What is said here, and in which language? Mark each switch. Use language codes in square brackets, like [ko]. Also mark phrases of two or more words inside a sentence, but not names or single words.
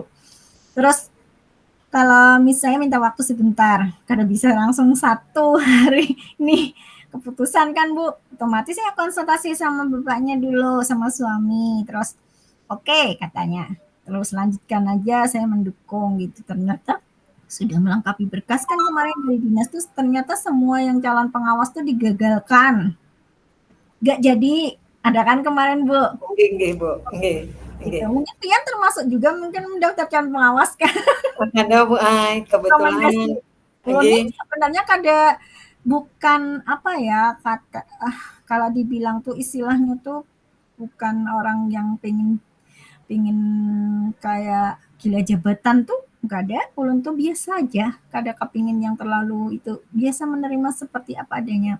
[id] Terus kalau misalnya minta waktu sebentar, karena bisa langsung 1 hari ini keputusan kan Bu, otomatis saya konsultasi sama bapaknya dulu, sama suami, terus oke katanya, terus lanjutkan aja saya mendukung gitu, ternyata sudah melengkapi berkas kan kemarin dari dinas tuh ternyata semua yang calon pengawas tuh digagalkan, gak jadi, ada kan kemarin Bu. Nggih, nggih, Bu. Nggih. Gitu. Nggih. Mungkin Pian termasuk juga mungkin mendaftar calon pengawas kan? [bjn] Kada Bu ai, kebetulan Rekomendasi. Ulun nih nggih, [id] sebenarnya kada bukan apa ya kata kalau dibilang tuh istilahnya tuh bukan orang yang pengen pengen kayak gila jabatan tuh nggak ada. Ulun tuh biasa aja, kada kepingin yang terlalu itu, biasa menerima seperti apa adanya.